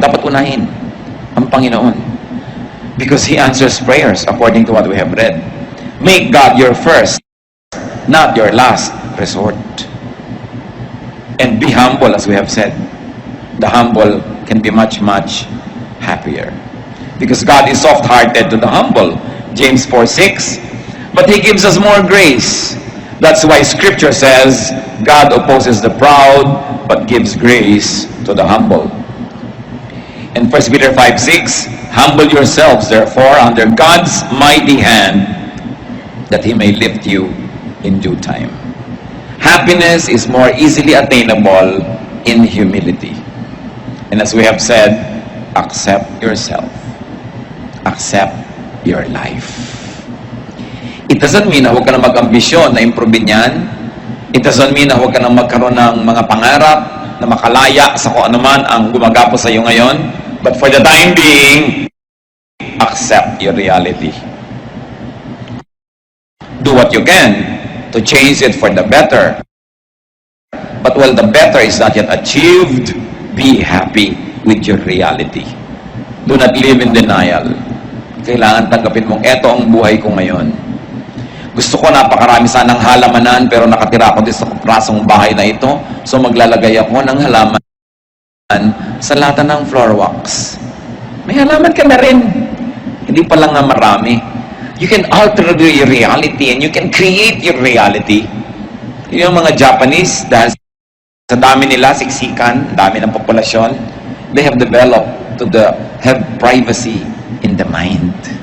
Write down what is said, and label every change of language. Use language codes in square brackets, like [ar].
[tl] Dapat unahin ang Panginoon. [en] Because He answers prayers according to what we have read. Make God your first, not your last resort. And be humble, as we have said. The humble can be much, much happier. Because God is soft-hearted to the humble. James 4:6. But He gives us more grace. That's why Scripture says, God opposes the proud, but gives grace to the humble. And 1 Peter 5:6, humble yourselves, therefore, under God's mighty hand, that He may lift you in due time. Happiness is more easily attainable in humility. And as we have said, accept yourself. Accept your life. It doesn't mean [tl] na huwag ka na mag-ambisyon na improvein yan. [en] It doesn't mean [tl] na huwag ka na magkaroon ng mga pangarap na makalaya sa kung anuman ang gumagapo sa iyo ngayon. [en] But for the time being, accept your reality. Do what you can to change it for the better. But while the better is not yet achieved, be happy with your reality. Do not live in denial. [tl] Kailangan tanggapin mong eto ang buhay ko ngayon. Gusto ko napakarami sanang halamanan pero nakatira ako dito sa prasong bahay na ito. So maglalagay ako ng halaman sa lata ng floor wax. May halaman ka na rin. Hindi pa lang nga marami. [en] You can alter your reality and you can create your reality. [tl] Yung mga Japanese, dahil sa dami nila, siksikan, dami ng populasyon, [en] they have developed to have privacy in the mind.